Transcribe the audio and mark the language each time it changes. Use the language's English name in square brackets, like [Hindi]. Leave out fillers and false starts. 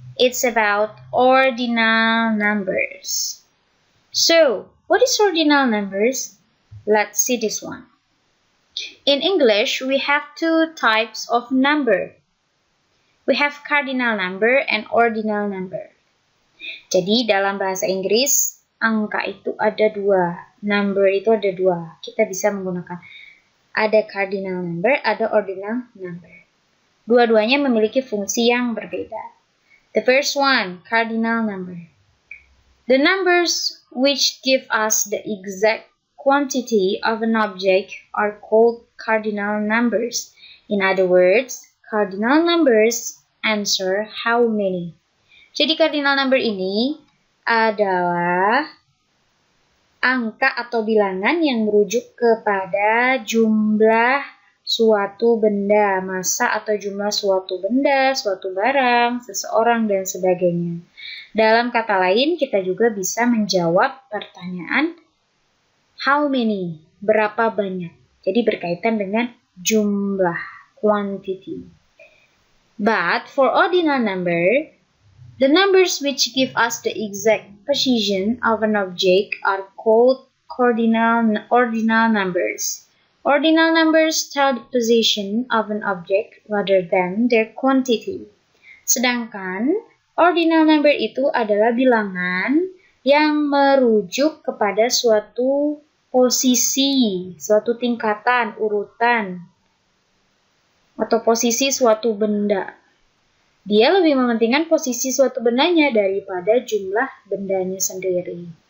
[English] It's about ordinal numbers. So, what is ordinal numbers? Let's see this one. In English, we have two types of number. We have cardinal number and ordinal number. [Indonesian] Jadi dalam bahasa Inggris, angka itu ada dua, number itu ada dua. Kita bisa menggunakan ada cardinal number, ada ordinal number. Dua-duanya memiliki fungsi yang berbeda. [English] The first one, cardinal number. The numbers which give us the exact quantity of an object are called cardinal numbers. In other words, cardinal numbers answer how many. [Indonesian] Jadi cardinal number ini adalah angka atau bilangan yang merujuk kepada jumlah suatu benda, massa atau jumlah suatu benda, suatu barang, seseorang, dan sebagainya. Dalam kata lain, kita juga bisa menjawab pertanyaan [English] how many, [Indonesian] berapa banyak. Jadi berkaitan dengan jumlah, quantity. [English] But for ordinal number, the numbers which give us the exact position of an object are called ordinal numbers. Ordinal numbers tell the position of an object rather than their quantity. [Indonesian] Sedangkan ordinal number itu adalah bilangan yang merujuk kepada suatu posisi, suatu tingkatan, urutan, atau posisi suatu benda. Dia lebih mementingkan posisi suatu bendanya daripada jumlah bendanya sendiri.